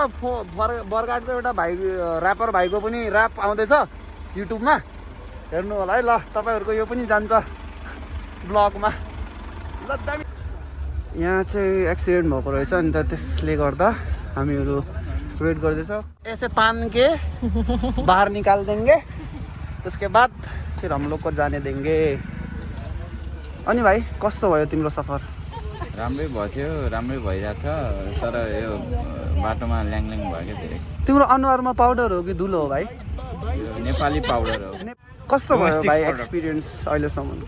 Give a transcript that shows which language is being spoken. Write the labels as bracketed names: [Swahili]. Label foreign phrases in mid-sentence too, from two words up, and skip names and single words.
[Nepali] बरघाटको एउटा भाइ ऱ्यापर भाइको पनि ऱ्याप आउँदैछ युट्युबमा, हेर्नु होला है। ल तपाईँहरूको यो पनि जान्छ ब्लगमा। ल दामी। यहाँ चाहिँ एक्सिडेन्ट भएको रहेछ नि त, त्यसले गर्दा हामीहरू वेट गर्दैछौँ। [Hindi] ऐसे तान के बाहर निकाल देंगे, उसके बाद फिर हम लोग को जाने देंगे। [Nepali] अनि भाइ कस्तो भयो तिम्रो सफर? राम्रै भयो, राम्रै भइरहेछ, तर यो बाटोमा ल्याङल्याङ भयो क्या धेरै। तिम्रो अनुहारमा पाउडर हो कि धुलो हो भाइ? यो नेपाली पाउडर हो। कस्तो भयो भाइ एक्सपिरियन्स अहिलेसम्मको?